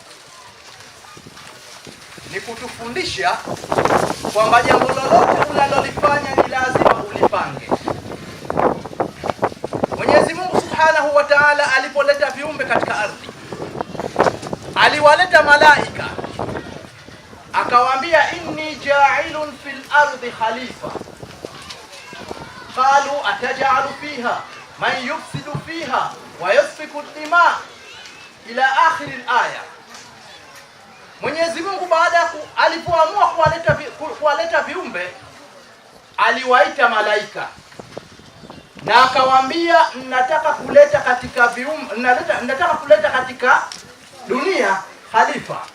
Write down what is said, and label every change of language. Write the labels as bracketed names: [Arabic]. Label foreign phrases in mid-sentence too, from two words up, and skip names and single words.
[Swahili] Ni kutufundisha kwamba jambo lolote unalolifanya ni lazima ulipange. Mwenyezi Mungu [Arabic] سبحانه وتعالى [Swahili] alipoleta viumbe katika ardhi, aliwaleta malaika, akawaambia [Arabic] إني جاعل في الأرض خليفة. قالوا أتجعل فيها من يفسد فيها ويسفك الدماء إلى آخر الآية. [Swahili] Mwenyezi Mungu baada alipoamua kuwaleta viumbe, aliwaita malaika na akawaambia, nataka kuleta katika dunia khalifa.